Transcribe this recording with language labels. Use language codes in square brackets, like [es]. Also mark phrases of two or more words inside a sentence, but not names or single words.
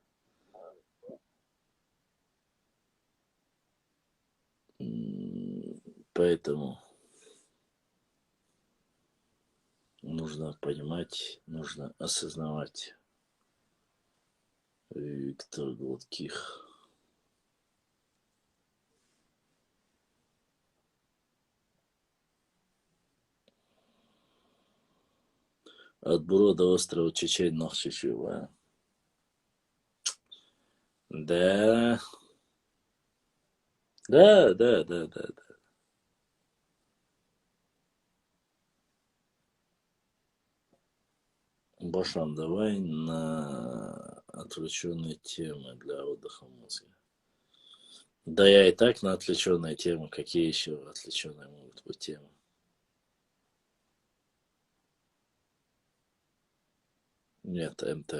[ru] Поэтому нужно понимать, нужно осознавать. Виктор Гладких. От Брода острова Чечень Нахчичева. Да. Да. Башлан, давай на отвлеченные темы для отдыха мозга. Да я и так на отвлеченные темы. Какие еще отвлеченные могут быть темы? Нет, МТ.